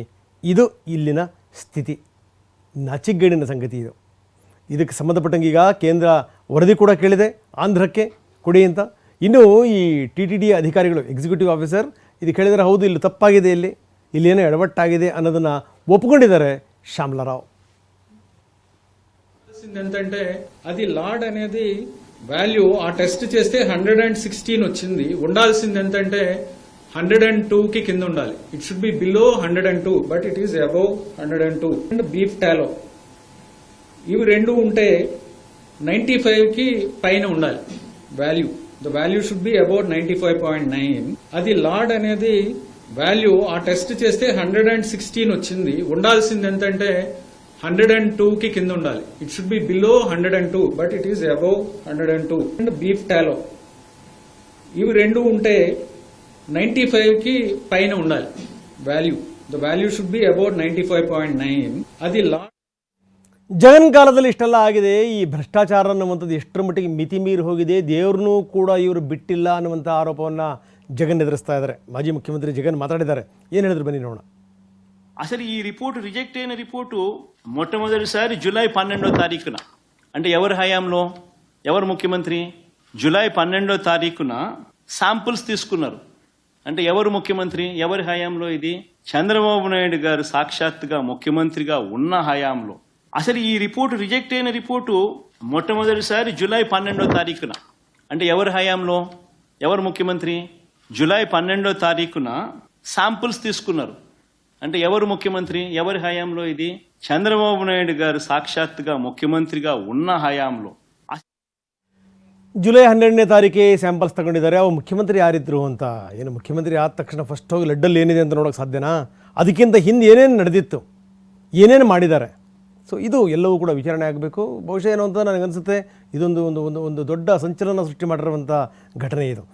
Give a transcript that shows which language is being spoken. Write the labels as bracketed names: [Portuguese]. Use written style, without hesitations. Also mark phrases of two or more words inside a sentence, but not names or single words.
[Kannada] ಇದು ಇಲ್ಲಿನ ಸ್ಥಿತಿ. ನಾಚಿಗೇಡಿನ ಸಂಗತಿ ಇದು. ಇದಕ್ಕೆ ಸಂಬಂಧಪಟ್ಟಂಗೆ ಈಗ ಕೇಂದ್ರ ವರದಿ ಕೂಡ ಕೇಳಿದೆ ಆಂಧ್ರಕ್ಕೆ ಕೊಡಿ ಅಂತ. ಇನ್ನು ಈ TTD ಅಧಿಕಾರಿಗಳು, ಎಕ್ಸಿಕ್ಯೂಟಿವ್ ಆಫೀಸರ್, ಇದು ಕೇಳಿದರೆ ಹೌದು ಇಲ್ಲಿ ತಪ್ಪಾಗಿದೆ, ಇಲ್ಲೇನೋ ಎಡವಟ್ಟಾಗಿದೆ ಅನ್ನೋದನ್ನು ఒప్పుಕೊಂಡಿದ್ದಾರೆ శ్యామలరావు. [Telugu] ఏంటంటే అది లాడ్ అనేది వాల్యూ ఆ టెస్ట్ చేస్తే 116 వచ్చింది. ఉండాల్సింది ఎంతంటే 102కి కింద ఉండాలి. [English] It should be below 102, but it is above 102. [Telugu] అండ్ [English] beef tallow [Telugu] ఇవి రెండు ఉంటే 95కి పైన ఉండాలి వాల్యూ. [English] The value should be above 95.9. [Telugu] అది లాడ్ అనేది వాల్యూ ఆ టెస్ట్ చేస్తే 116 వచ్చింది. ఉండాల్సింది ఎంతంటే 102కి కింద ఉండాలి. [English] It should be below 102, but it is above 102. [Telugu] అండ్ [English] beef tallow [Telugu] ఇవి రెండు ఉంటే 95కి పైన ఉండాలి వాల్యూ. [English] The value should be above 95.9. అది [Kannada] ಜಗನ್ ಕಾಲದಲ್ಲಿ ಇಷ್ಟೆಲ್ಲ ಆಗಿದೆ. ಈ ಭ್ರಷ್ಟಾಚಾರ ಅನ್ನುವಂಥದ್ದು ಎಷ್ಟರ ಮಟ್ಟಿಗೆ ಮಿತಿ ಮೀರಿ ಹೋಗಿದೆ, ದೇವ್ರನ್ನೂ ಕೂಡ ಇವರು ಬಿಟ್ಟಿಲ್ಲ ಅನ್ನುವಂಥ ಆರೋಪವನ್ನು ಜಗನ್ ಎದುರಿಸ್ತಾ ಇದ್ದಾರೆ. ಮಾಜಿ ಮುಖ್ಯಮಂತ್ರಿ ಜಗನ್ ಮಾತಾಡಿದ್ದಾರೆ. ಏನು ಹೇಳಿದ್ರು ಬನ್ನಿ ನೋಡೋಣ. [Telugu] అసలు ఈ రిపోర్టు రిజెక్ట్ అయిన రిపోర్టు మొట్టమొదటిసారి జూలై 12వ తారీఖున, అంటే ఎవరి హయాంలో, ఎవరు ముఖ్యమంత్రి, జూలై 12వ తారీఖున శాంపుల్స్ తీసుకున్నారు. అంటే ఎవరు ముఖ్యమంత్రి, ఎవరి హయాంలో ఇది? చంద్రబాబు నాయుడు గారు సాక్షాత్తుగా ముఖ్యమంత్రిగా ఉన్న హయాంలో. అసలు ఈ రిపోర్టు రిజెక్ట్ అయిన రిపోర్టు మొట్టమొదటిసారి జూలై 12వ తారీఖున, అంటే ఎవరి హయాంలో, ఎవరు ముఖ్యమంత్రి, జూలై 12వ తారీఖున శాంపుల్స్ తీసుకున్నారు. అంటే ఎవరు ముఖ్యమంత్రి, ఎవరి హయాంలో ఇది? చంద్రబాబు నాయుడు గారు సాక్షాత్తుగా ముఖ్యమంత్రిగా ఉన్న హయాంలో. [Kannada] ಜುಲೈ 12ನೇ ತಾರೀಕೆ ಸ್ಯಾಂಪಲ್ಸ್ ತಗೊಂಡಿದ್ದಾರೆ. ಅವು ಮುಖ್ಯಮಂತ್ರಿ ಯಾರಿದ್ರು ಅಂತ. ಏನು ಮುಖ್ಯಮಂತ್ರಿ ಆದ ತಕ್ಷಣ ಫಸ್ಟ್ ಹೋಗಿ ಲಡ್ಡಲ್ಲಿ ಏನಿದೆ ಅಂತ ನೋಡೋಕೆ ಸಾಧ್ಯನಾ? ಅದಕ್ಕಿಂತ ಹಿಂದೆ ಏನೇನು ನಡೆದಿತ್ತು, ಏನೇನು ಮಾಡಿದ್ದಾರೆ. ಸೊ ಇದು ಎಲ್ಲವೂ ಕೂಡ ವಿಚಾರಣೆ ಆಗಬೇಕು. ಬಹುಶಃ ಏನು ಅಂತ ನನಗನ್ಸುತ್ತೆ, ಇದೊಂದು ಒಂದು ಒಂದು ಒಂದು ದೊಡ್ಡ ಸಂಚಲನ ಸೃಷ್ಟಿ ಮಾಡಿರುವಂಥ ಘಟನೆ ಇದು.